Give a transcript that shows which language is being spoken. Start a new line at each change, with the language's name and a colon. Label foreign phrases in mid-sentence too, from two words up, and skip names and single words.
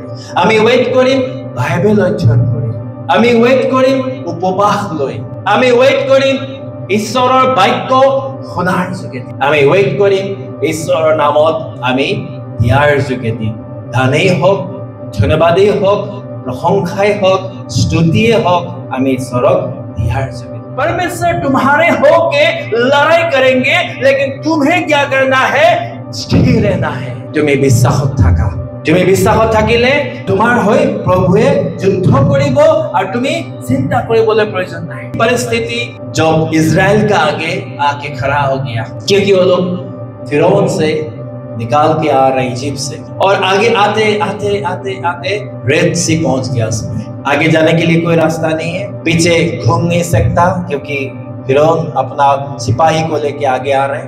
Assamese: আমি ৱেইট কৰিম বাইবেল অধ্যয়ন কৰি। আমি ৱেইট কৰিম উপবাস লৈ। আমি ৱেইট কৰিম ঈশ্বৰৰ বাক্য শুনাৰ যোগেদি। আমি ৱেইট কৰিম ঈশ্বৰৰ নামত আমি দিয়াৰ যোগেদি। দানেই হওক, ধন্যবাদেই হওক, প্ৰশংসাই হওক, স্তুতিয়ে হওক, আমি ঈশ্বৰক
Hindi: दिया परमेश्वर तुम्हारे होके लड़ाई करेंगे, लेकिन तुम्हें क्या करना है? स्थिर रहना है। तुम्हें
Assamese: বিশ্বাসত থাকা। তুমি বিশ্বাসত থাকিলে তোমাৰ হৈ প্ৰভুৱে যুদ্ধ কৰিব আৰু তুমি চিন্তা কৰিবলৈ প্ৰয়োজন নাই।
Hindi: परिस्थिति जब इजराइल का आके खड़ा हो गया, क्योंकि वो लोग फिरौन से निकाल के आ रहे इजिप्ट से, और आगे आते आते आते आते रेड सी पहुंच गया उसमें। आगे जाने के लिए कोई रास्ता नहीं है, पीछे घूम नहीं सकता क्योंकि फिरौन अपना सिपाही को लेके आगे आ रहे हैं।